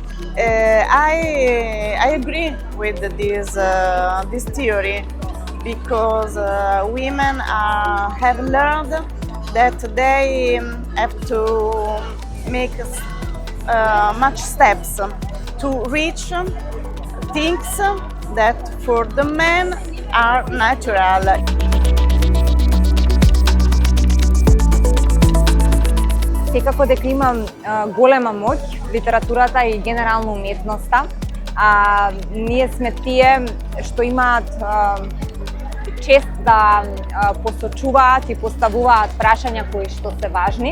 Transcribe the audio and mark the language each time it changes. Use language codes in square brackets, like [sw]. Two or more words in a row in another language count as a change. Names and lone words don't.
[en] I agree with this theory because women have learned that they have to make much steps to reach things that for the men are natural. [mk] Секако дека има голема моќ литературата и генерално уметноста. Ние сме тие што имаат чест да посочуваат и поставуваат прашања кои што се важни.